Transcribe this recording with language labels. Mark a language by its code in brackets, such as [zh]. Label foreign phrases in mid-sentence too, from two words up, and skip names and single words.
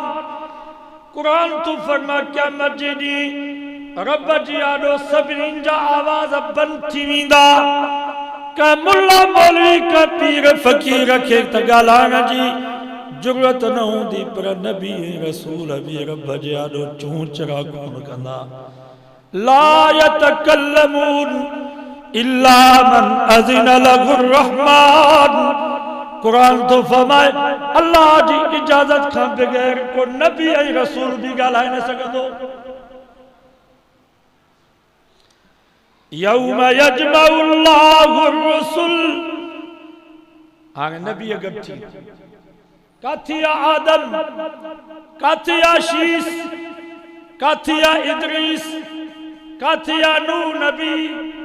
[sd] कुरान तो फरमा क़यामत जे ॾींहुं रब जी आॾो सभिनी जा आवाज़ बंदि थी वेंदा। का मुल्ला मौलवी का पीर फ़कीर खे त ॻाल्हाइण जी ज़रूरत न हूंदी पर नबी रसूल बि रब जे आॾो चूं चरा कोन कंदा। [ar] لا يتكلمون إلا من أذن له الرحمن. [sd] कुरान तो फरमाए अल्लाह जी इजाजत खां बगैर को नबी ऐं रसूल भी ॻाल्हाए न सघंदो। [ar] يوم يجمع الله الرسل. [sd] हाणे नबी गॾु थी काथे आहे आदम, काथे आहे शीस, काथे आहे इदरीस, काथे आहे नूह नबी।